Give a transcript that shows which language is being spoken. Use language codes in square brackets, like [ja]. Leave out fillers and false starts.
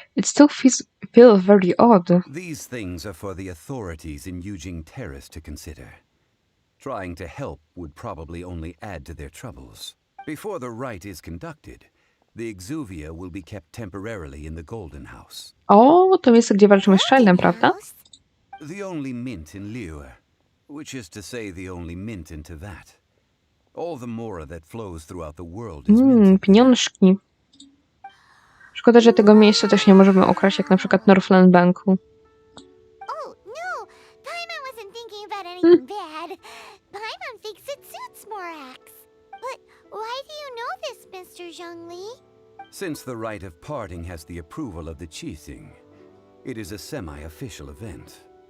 [en] It still feels very odd. These things are for the authorities in Eugene Terrace to consider. Trying to help would probably only add to their troubles. Before the rite is conducted, the Exuvia will be kept temporarily in the Golden House. [pl] O, to miejsce, gdzie walczymy z Childem, prawda? [en] The only mint in Liyue, which is to say the only mint in Tevat. All the mora that flows throughout the world is minted. [pl] Pieniążki. Szkoda, że tego miejsca też nie możemy okraść, jak na przykład Northland Banku. [en] Oh, no! Paimon wasn't thinking about anything bad. Paimon thinks it suits Morax. But why do you know this, Mr. Zhongli? Since the rite of parting has the approval of the Qixing, it is a semi-official event.